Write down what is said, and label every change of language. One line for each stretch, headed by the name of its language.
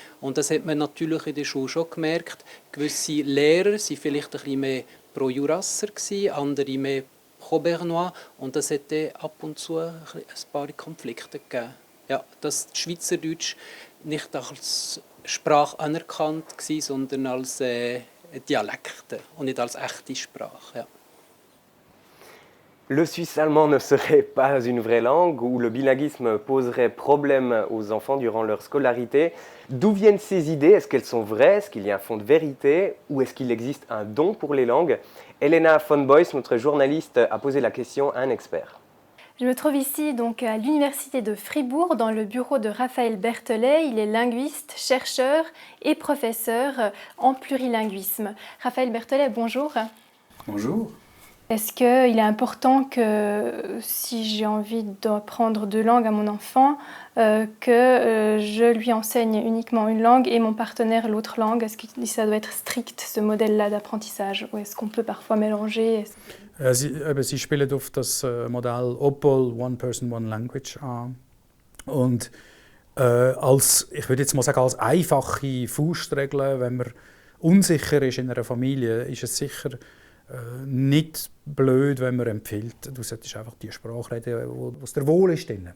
German: Und das hat man natürlich in der Schule schon gemerkt. Gewisse Lehrer waren vielleicht ein bisschen mehr pro-jurasser, andere mehr pro-bernois. Und das hat dann ab und zu ein paar Konflikte gegeben. Ja, dass Schweizerdeutsch nicht als Sprache anerkannt war, sondern als Dialekte und nicht als echte Sprache. Ja.
French: Le suisse-allemand ne serait pas une vraie langue ou le bilinguisme poserait problème aux enfants durant leur scolarité. D'où viennent ces idées? Est-ce qu'elles sont vraies? Est-ce qu'il y a un fond de vérité? Ou est-ce qu'il existe un don pour les langues? Elena von Boys, notre journaliste, a posé la question à un expert. Je me trouve ici donc à l'Université de Fribourg dans le bureau de Raphaël Berthelet. Il est linguiste, chercheur et professeur en plurilinguisme. Raphaël Berthelet, bonjour. Bonjour. Est-ce qu'il est important que si j'ai envie d'apprendre deux langues à mon enfant, que je lui enseigne uniquement une langue et mon partenaire l'autre langue? Est-ce que ça doit être strict, ce modèle-là d'apprentissage? Ou est-ce qu'on peut parfois mélanger?
German: Sie spielen auf das Modell OPOL,
English: One Person, One Language,
German: an. Und ich würde jetzt mal sagen, als einfache Faustregel, wenn man unsicher ist in einer Familie, ist es sicher nicht blöd, wenn man empfiehlt, du solltest einfach die Sprache reden, wo es dir wohl ist.